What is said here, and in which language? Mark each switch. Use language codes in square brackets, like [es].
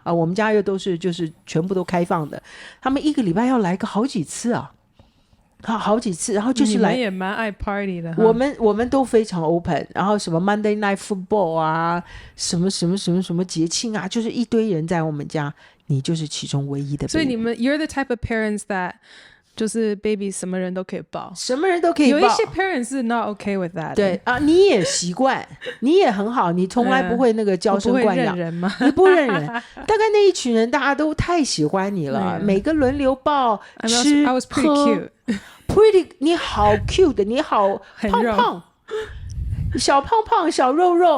[zh] 啊，我们家又都是就是全部都开放的，他们一个礼拜要来个好几次啊，好几次，然后就是来，你们也蛮爱 party 的哈。我们都非常 open， 然后什么 Monday Night Football 啊，什么节庆啊，就是一堆人在我们家，你就是其中唯一的 baby。所以你们 [en] you're the type of parents that [zh] 就是 baby 什么人都可以抱，什么人都可以抱。有一些 parents 是 [en] not okay with that。 [zh] 对啊，你也习惯，你也很好，你从来不会那个娇生惯养，不会认人吗？你不认人。大概那一群人大家都太喜欢你了，每个轮流抱吃 [en] I was pretty [zh] cute，pretty， 你好 cute， 你好胖胖，小胖胖小肉肉